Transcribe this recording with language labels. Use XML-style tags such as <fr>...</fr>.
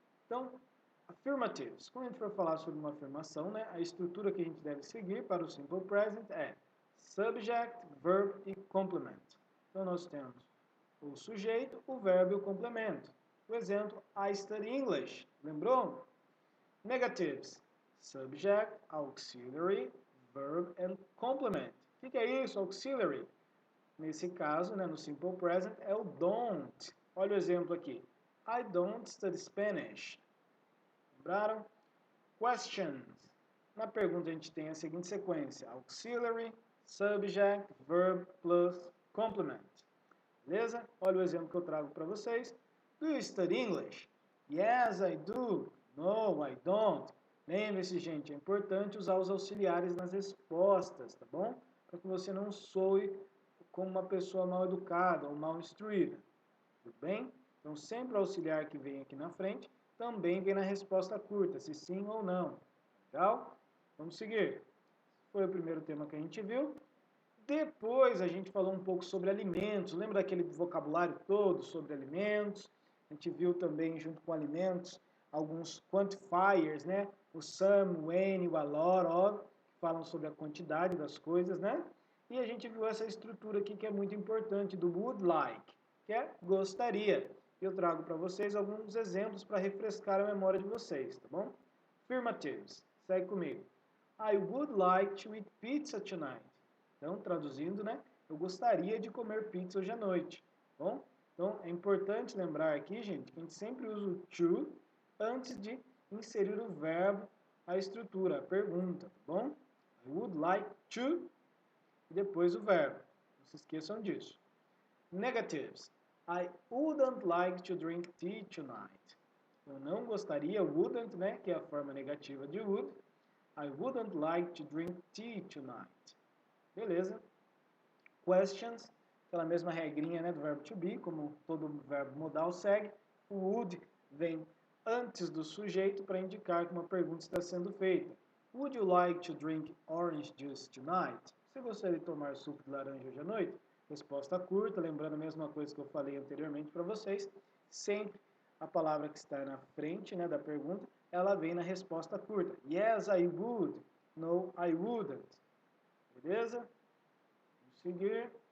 <pt>Então, affirmatives. Quando a gente for falar sobre uma afirmação, né, a estrutura que a gente deve seguir para o Simple Present é subject, verb e complement. Então, nós temos o sujeito, o verbo e o complemento. O exemplo,</pt> <en>I study English.</en> <pt>Lembrou?</pt> <en>Negatives. Subject, auxiliary, verb and complement.</en> <pt>O que é isso, auxiliary? Nesse caso, né, no simple present, é o don't. Olha o exemplo aqui.</pt> <en>I don't study Spanish.</en> <pt>Lembraram?</pt> <en>Questions.</en> <pt>Na pergunta a gente tem a seguinte sequência.</pt> <en>Auxiliary, subject, verb plus complement.</en> <pt>Beleza? Olha o exemplo que eu trago para vocês.</pt> <en>Do you study English? Yes, I do. No, I don't.</en> <pt>Lembre-se, gente, é importante usar os auxiliares nas respostas, tá bom? Para que você não soe como uma pessoa mal educada ou mal instruída. Tudo bem? Então, sempre o auxiliar que vem aqui na frente também vem na resposta curta, se sim ou não. Legal? Vamos seguir. Foi o primeiro tema que a gente viu. Depois a gente falou um pouco sobre alimentos, lembra daquele vocabulário todo sobre alimentos? A gente viu também, junto com alimentos, alguns quantifiers, né? O some, o any, o a lot of, que falam sobre a quantidade das coisas, né? E a gente viu essa estrutura aqui que é muito importante, do would like, que é gostaria. Eu trago para vocês alguns exemplos para refrescar a memória de vocês, tá bom? Affirmatives, segue comigo.</pt> <en>I would like to eat pizza tonight.</en> <pt>Então, traduzindo, né? Eu gostaria de comer pizza hoje à noite. Bom? Então, é importante lembrar aqui, gente, que a gente sempre usa o to antes de inserir o verbo, a estrutura, a pergunta, tá bom?</pt> <en>I would like to</en> <pt>e depois o verbo. Não se esqueçam disso. Negatives.</pt> <en>I wouldn't like to drink tea tonight.</en> <pt>Eu não gostaria, wouldn't, né, que é a forma negativa de would.</pt> <en>I wouldn't like to drink tea tonight.</en> <pt>Beleza? Questions, aquela mesma regrinha, né, do verbo to be, como todo verbo modal segue. O would vem antes do sujeito para indicar que uma pergunta está sendo feita.</pt> <en>Would you like to drink orange juice tonight?</en> <pt>Você gostaria de tomar suco de laranja hoje à noite? Resposta curta, lembrando a mesma coisa que eu falei anteriormente para vocês. Sempre a palavra que está na frente, né, da pergunta, ela vem na resposta curta.</pt> <en>Yes, I would. No, I wouldn't.</en> <pt>Beleza? Vamos seguir.</pt>